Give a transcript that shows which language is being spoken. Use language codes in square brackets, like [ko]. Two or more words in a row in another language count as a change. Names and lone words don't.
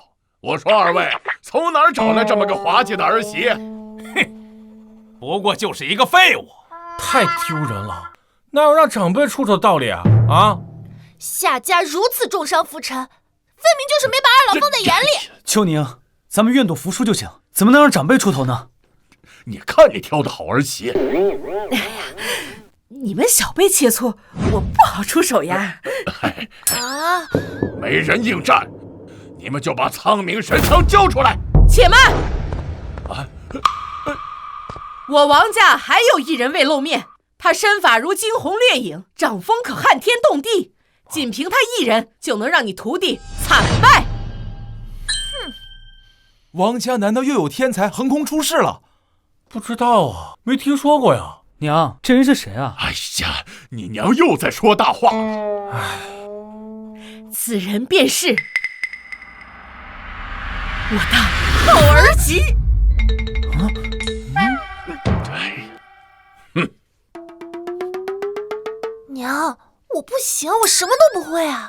[zh] 我說二位從哪兒找來這麼個滑稽的兒媳？哼，不過就是一個廢物。太丟人了，哪有讓長輩出手的道理啊？啊！夏家如此重傷夫臣，分明就是沒把二老放在眼裡。秋寧，咱們願賭服輸就行，怎麼能讓長輩出頭呢？你看你挑的好兒媳。哎呀，你們小輩切磋，我不好出手呀。啊！沒人應戰，你們就把蒼冥神槍交出來。且慢！我王家還有一人未露面，他身法如驚鴻掠影，掌風可撼天動地，僅憑他一人就能讓你徒弟慘敗。哼！王家難道又有天才橫空出世了？不知道啊，沒聽說過呀。娘，這人是誰啊？哎呀，你娘又在說大話。唉，此人便是我的好兒媳。娘，我不行，我什麼都不會啊。